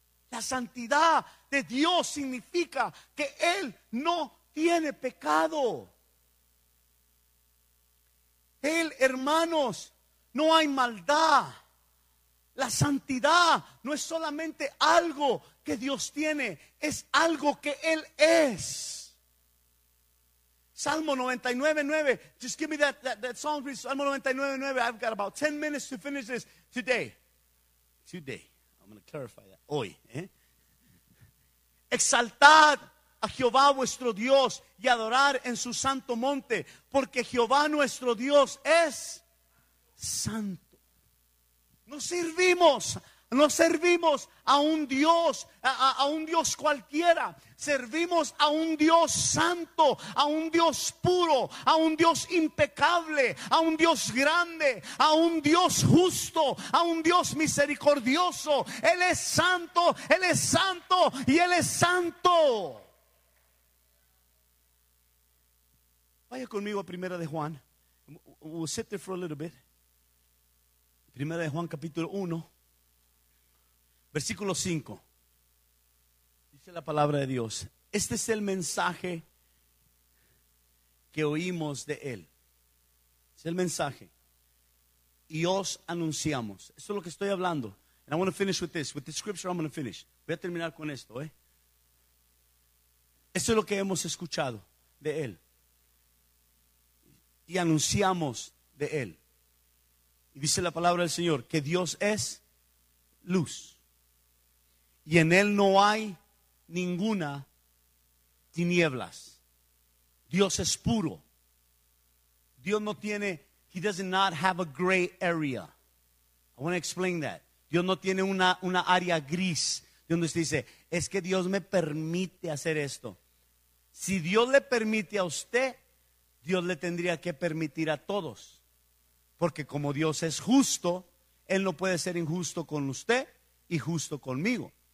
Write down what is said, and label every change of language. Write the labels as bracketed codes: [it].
[es] La santidad de Dios significa que Él no tiene pecado. Él, hermanos, no hay maldad. La santidad no es solamente algo que Dios tiene, es algo que Él es. Salmo 99:9. [en] Just give me that song, please. [es] Salmo 99:9. [en] I've got about 10 minutes to finish this today. Today. I'm going to clarify that. [es] Hoy. Exaltad a Jehová vuestro Dios y adorar en su santo monte, porque Jehová nuestro Dios es santo. No servimos a un Dios cualquiera. Servimos a un Dios santo, a un Dios puro, a un Dios impecable, a un Dios grande, a un Dios justo, a un Dios misericordioso. Él es santo y Él es santo. Vaya conmigo a Primera de Juan. [en] We'll sit there for a little bit. [es] Primera de Juan capítulo 1, versículo 5. Dice la palabra de Dios: este es el mensaje que oímos de Él. Es el mensaje. Y os anunciamos. Esto es lo que estoy hablando. [en] And I want to finish with this. With this scripture I'm going to finish. [es] Voy a terminar con esto. Esto es lo que hemos escuchado de Él. Y anunciamos de Él. Y dice la palabra del Señor que Dios es luz. Y en Él no hay ninguna tinieblas. Dios es puro. Dios no tiene, [en] He does not have a gray area. I want to explain that. [es] Dios no tiene una área gris donde usted dice, es que Dios me permite hacer esto. Si Dios le permite a usted, Dios le tendría que permitir a todos. Porque como Dios es justo, Él no puede ser injusto con usted y justo conmigo.